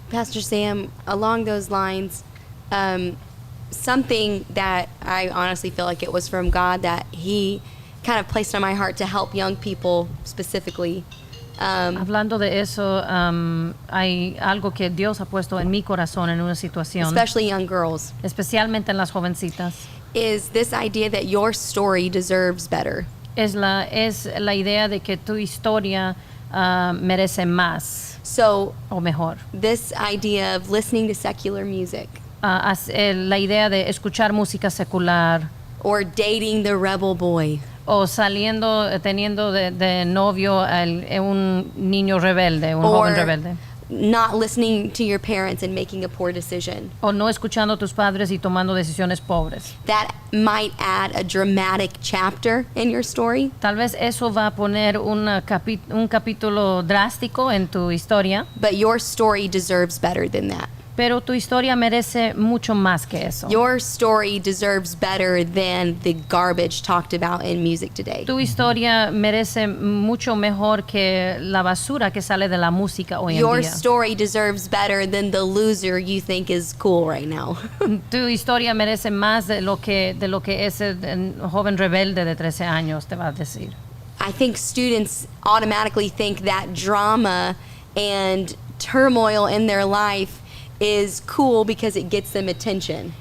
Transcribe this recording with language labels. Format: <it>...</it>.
<en>Pastor Sam, along those lines, something that I honestly feel like it was from God that He kind of placed on my heart to help young people specifically.</en> <es>Hablando de eso, hay algo que Dios ha puesto en mi corazón en una situación,</es> <en>Especially young girls,</en> <es>especialmente en las jovencitas.</es> <en>is this idea that your story deserves better.</en> <es>Es la idea de que tu historia merece más.</es> <en>So</en> <es>o mejor.</es> <en>this idea of listening to secular music</en> <es>La idea de escuchar música secular</es> <en>or dating the rebel boy</en> <es>o saliendo, teniendo de novio un niño rebelde, un</es> <en>or</en> <es>joven rebelde.</es> <en>not listening to your parents and making a poor decision.</en> <es>O no escuchando a tus padres y tomando decisiones pobres.</es> <en>That might add a dramatic chapter in your story,</en> <es>Tal vez eso va a poner un capítulo drástico en tu historia,</es> <en>but your story deserves better than that.</en> <es>pero tu historia merece mucho más que eso.</es> <en>Your story deserves better than the garbage talked about in music today.</en> <es>Tu historia merece mucho mejor que la basura que sale de la música hoy en</es> <en>Your</en> <es>día.</es> <en>story deserves better than the loser you think is cool right now.</en> <es>Tu historia merece más de lo que ese joven rebelde de 13 años te va a decir.</es> <en>I think students automatically think that drama and turmoil in their life is cool because it gets them attention.</en>